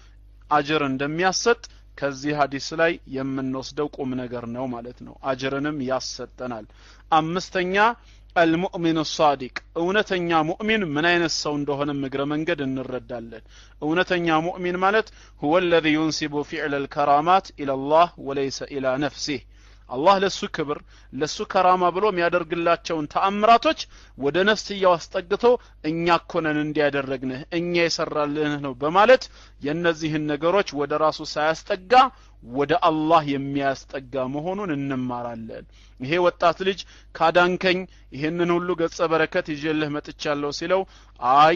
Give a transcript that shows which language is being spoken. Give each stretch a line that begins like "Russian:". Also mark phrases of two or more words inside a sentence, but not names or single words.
Amharic: አጅር እንደሚያሰጥ ከዚህ ሐዲስ ላይ የምንወስደው ቁም ነገር ነው ማለት ነው አጅርንም ያሰጠናል አምስተኛ
Arabic: المؤمن الصادق
Amharic: እውነተኛ ሙእሚን ምን አይነት ሰው እንደሆነ ምግረ መንገድ እንረዳለን እውነተኛ ሙእሚን ማለት
Arabic: هو الذي ينسب فعل الكرامات الى الله وليس الى نفسه
Amharic: አላህ ለሱ ክብር ለሱ ከራማ ብሎ የሚያደርግላቸውን ተአምራቶች ወደ ነፍስያው አስጠግቶ እኛ ኮነን እንዲያደርግነህ እኛ የሰራልንህ ነው በማለት የነዚህን ነገሮች ወደ ራሱ ሳያስጠጋ ወደ አላህ የሚያስጠጋ መሆኑን እንማራለን ይሄ ወጣት ልጅ ካዳንከኝ ይሄንን ሁሉ ገጸ በረከት ይዤልህ መጥቻለሁ ሲለው አይ